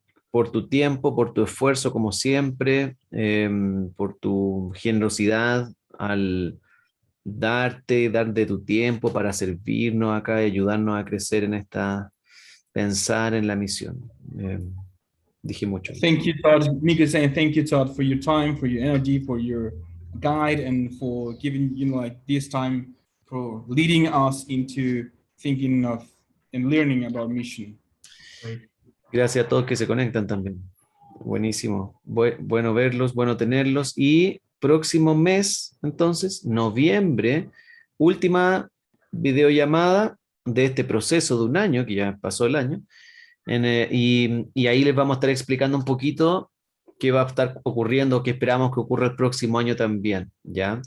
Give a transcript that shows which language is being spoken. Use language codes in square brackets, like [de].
[es] por tu tiempo, por tu esfuerzo, como siempre, por tu generosidad al dar de tu tiempo para servirnos acá y ayudarnos a crecer en pensar en la misión. Dije mucho. [en] Thank you, Todd. Mika is saying thank you, Todd, for your time, for your energy, for your guide, and for giving, like this time for leading us into thinking of and learning about mission. [es] Gracias a todos que se conectan también. Buenísimo. Bueno verlos, bueno tenerlos. Y próximo mes, entonces, noviembre, última videollamada de este proceso de un año, que ya pasó el año. Y ahí les vamos a estar explicando un poquito qué va a estar ocurriendo, qué esperamos que ocurra el próximo año también, ¿ya?